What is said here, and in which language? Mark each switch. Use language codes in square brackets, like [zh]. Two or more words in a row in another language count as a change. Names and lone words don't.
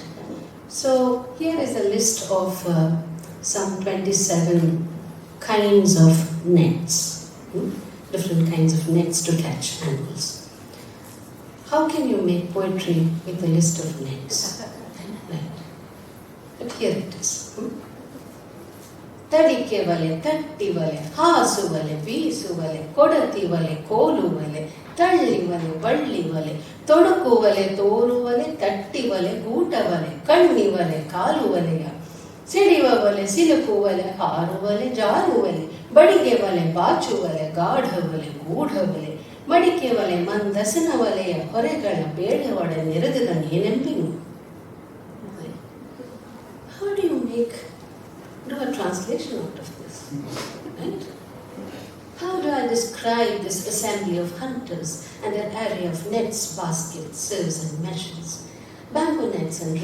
[en] So here is a list of some 27 kinds of nets, different kinds of nets to catch animals. How can you make poetry with a list of nets? Right. But here it is. [kn] ತಡಿಕೆ ವಲೆ, ತಟ್ಟಿ ವಲೆ, ಹಾಸು ವಲೆ, ಬೀಸು ವಲೆ, ಕೊಡತಿ ವಲೆ, ಕೋಲು ವಲೆ, ತಳ್ಳಿವಲೆ ಬಳ್ಳಿವಲೆ ತೊಡಕುವಲೆ ತೋರುವಲೆ ತಟ್ಟಿವಲೆ ಗೂಟವಲೆ ಕಣ್ಣಿವಲೆ ಕಾಲುವಲೆಯ ಸಿಡಿವವಲೆ ಸಿಲುಕುವಲೆ ಹಾರುವಲೆ ಜಾರುವಲೆ ಬಡಿಗೆ ವಲೆ ಬಾಚುವಲೆ ಗಾಢವಲೆ ಗೂಢವಲೆ ಮಡಿಕೆ ವಲೆ ಮಂದಸನ ವಲೆಯ ಹೊರೆಗಳ ಬೇಡವಡ ನೆರೆದ ನೇನೆಂಬಿನು. [en] How do you do a translation out of this? Right? How do I describe this assembly of hunters and an array of nets, baskets, sieves and meshes, bamboo nets and